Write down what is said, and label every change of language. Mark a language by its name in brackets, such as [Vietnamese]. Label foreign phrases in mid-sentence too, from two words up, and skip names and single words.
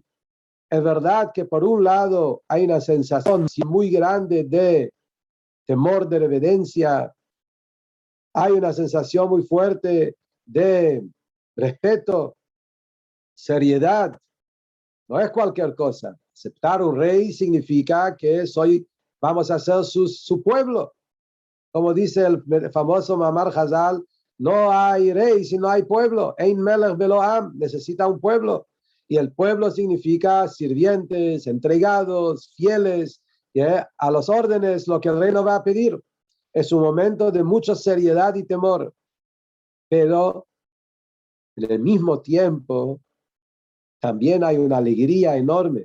[Spanish] Es verdad que por un lado hay una sensación muy grande de temor, de reverencia, hay una sensación muy fuerte de respeto, seriedad. No es cualquier cosa. Aceptar un rey significa que vamos a ser su pueblo. Como dice el famoso [Hebrew] מאמר חז"ל, [Spanish] no hay rey si no hay pueblo. [Hebrew] אין מלך בלא עם, [Spanish] necesita un pueblo. Y el pueblo significa sirvientes, entregados, fieles, a los órdenes, lo que el rey nos va a pedir. Es un momento de mucha seriedad y temor. Pero En el mismo tiempo, también hay una alegría enorme.